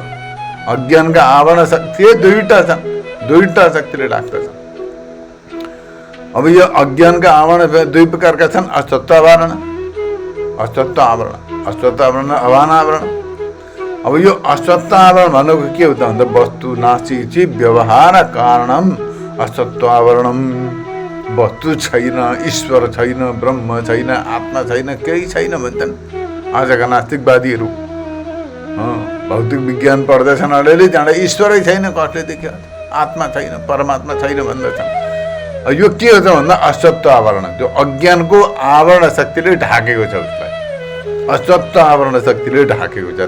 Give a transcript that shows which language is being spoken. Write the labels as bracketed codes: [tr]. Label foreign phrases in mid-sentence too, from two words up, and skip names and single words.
[ne] अज्ञानका आवरण शक्ति दुईटा शक्तिले ढाक्दछ। अब यो अज्ञानका आवरण दुई प्रकारका छन्, असत्व आवरण, असत्व आवरण, अभान आवरण। अब यो असत्व आवरण भनेको के हो त भन्दा [sa] वस्तु नास्ति व्यवहार कारणम असत्व आवरणम। [ne] वस्तु छैन, ईश्वर छैन, ब्रह्म छैन, आत्मा छैन, केही छैन भन्छन् आजका नास्तिकवादीहरू। भौतिक विज्ञान पढ्दैछन् अलिअलि, त्यहाँबाट ईश्वरै छैन कसले देख्यो, आत्मा छैन, परमात्मा छैन भन्दछन्। यो के हो त भन्दा असत्व आवरण, त्यो अज्ञानको आवरण शक्तिले ढाकेको छ उसलाई, असत्व आवरण शक्तिले ढाकेको छ।